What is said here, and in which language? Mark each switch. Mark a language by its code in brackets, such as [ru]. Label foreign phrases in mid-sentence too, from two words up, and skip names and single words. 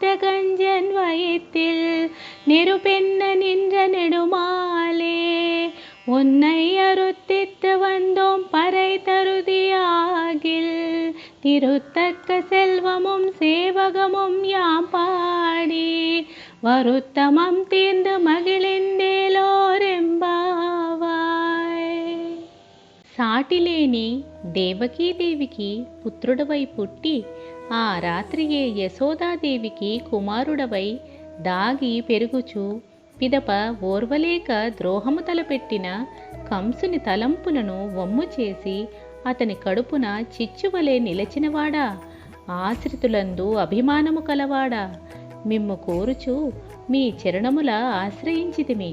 [ta] கஞ்சன் வயிற்றில் நெருப்பென்ன நின்ற நெடுமாலே உன்னை அறுத்தித்து வந்தோம் பறை தருதியாகில் திருத்தக்க செல்வமும் சேவகமும் யாம் பாடி வருத்தமம் தீர்ந்து మగిలిందేలోరెంబావాయ్. [te] సాటిలేని దేవకీదేవికి పుత్రుడవై పుట్టి ఆ రాత్రియే యశోదాదేవికి కుమారుడవై దాగి పెరుగుచు పిదప ఓర్వలేక ద్రోహము తలపెట్టిన కంసుని తలంపులను వమ్ము చేసి అతని కడుపున చిచ్చువలే నిలచినవాడా, ఆశ్రితులందు అభిమానము కలవాడా, మిమ్ము కోరుచు మీ చరణముల ఆశ్రయించితిమి.